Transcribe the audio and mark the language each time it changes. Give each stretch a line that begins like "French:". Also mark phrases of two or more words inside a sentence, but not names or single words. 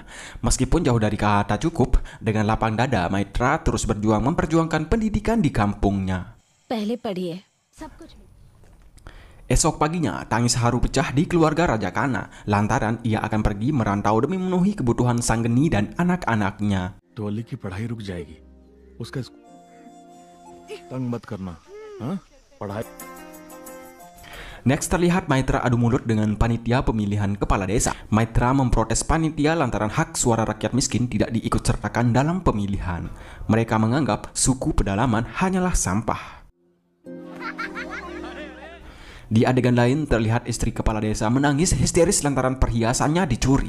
Indonesian: Meskipun jauh dari kata cukup, dengan lapang dada Maitra terus berjuang memperjuangkan pendidikan di kampungnya. Esok paginya, tangis haru pecah di keluarga Raja Kana, lantaran ia akan pergi merantau demi memenuhi kebutuhan Sanggeni dan anak-anaknya.
Hindi: टोली की पढ़ाई रुक जाएगी, उसका तंग मत करना, हाँ? पढ़ाई.
Indonesian: Next terlihat Maitra adu mulut dengan panitia pemilihan kepala desa. Maitra memprotes panitia lantaran hak suara rakyat miskin tidak diikut sertakan dalam pemilihan. Mereka menganggap suku pedalaman hanyalah sampah. Di adegan lain terlihat istri kepala desa menangis histeris lantaran perhiasannya dicuri.